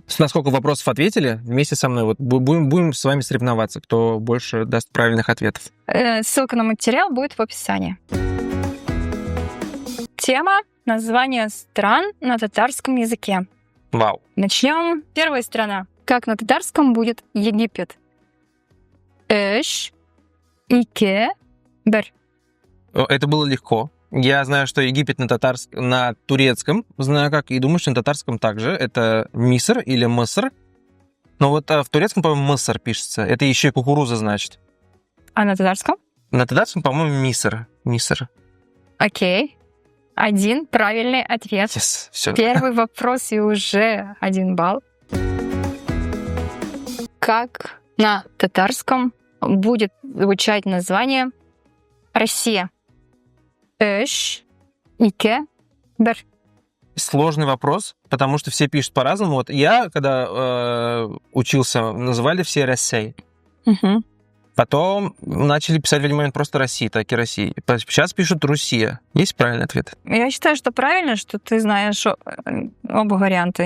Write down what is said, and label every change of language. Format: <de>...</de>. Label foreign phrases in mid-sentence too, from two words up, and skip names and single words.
<ru>На сколько вопросов ответили, вместе со мной. Вот будем с вами соревноваться, кто больше даст правильных ответов. Ссылка на материал будет в описании. Тема — название стран на татарском языке. Вау. Начнем. Первая страна. Как на татарском будет Египет?</ru> <tt>Эш, ике, бер.</tt> <ru>Это было легко. Я знаю, что Египет на турецком, знаю как, и думаю, что на татарском также. Это Миср или Мыср. Но вот в турецком, по-моему, Мыср пишется. Это еще и кукуруза, значит. А на татарском? На татарском, по-моему, Миср. Миср. Окей. 1 правильный ответ. Yes, все. Первый вопрос и уже 1 балл. Как на татарском будет звучать название Россия?</ru> <tt>Эш, ике, бер.</tt> <ru>Сложный вопрос, потому что все пишут по-разному. Вот я, когда учился, называли все Россией. Угу. Потом начали писать в один момент просто Россия, так и Россия. Сейчас пишут Русия. Есть правильный ответ? Я считаю, что правильно, что ты знаешь оба варианта.</ru>